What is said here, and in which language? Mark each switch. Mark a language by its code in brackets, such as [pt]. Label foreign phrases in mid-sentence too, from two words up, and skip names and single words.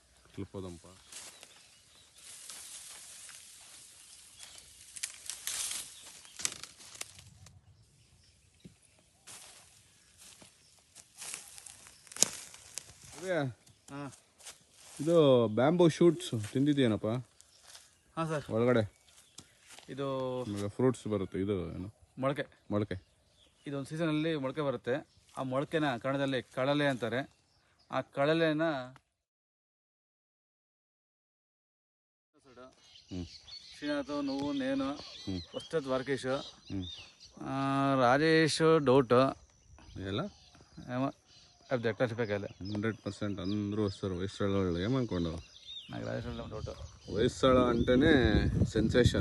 [te] వెళ్ళిపోదాంపా. [kn] ಇದು [en] bamboo shoots [kn] ತಿಂದಿದ್ದೀನಪ್ಪ ಹಾಂ ಸರ್. ಒಳಗಡೆ ಇದು ಫ್ರೂಟ್ಸ್ ಬರುತ್ತೆ, ಇದು ಏನು ಮೊಳಕೆ. ಮೊಳಕೆ. ಇದೊಂದು ಸೀಸನಲ್ಲಿ ಮೊಳಕೆ ಬರುತ್ತೆ. ಆ ಮೊಳಕೆನ ಕನ್ನಡದಲ್ಲಿ ಕಳಲೆ ಅಂತಾರೆ. ಆ ಕಳಲೆನ ಶ್ರೀನಾಥ್, [te] నువ్వు, నేను, ఫస్ట్ ద్వారకేష్, రాజేష్ డౌట్ ఎలా ఏమో అది ఎట్లా చెప్పాలి. 100% అందరూ వస్తారు వయస్సాళ వాళ్ళు. ఏమనుకోండి, నాకు రాజేష్ డౌట్. వయస్సాళ అంటేనే సెన్సేషన్.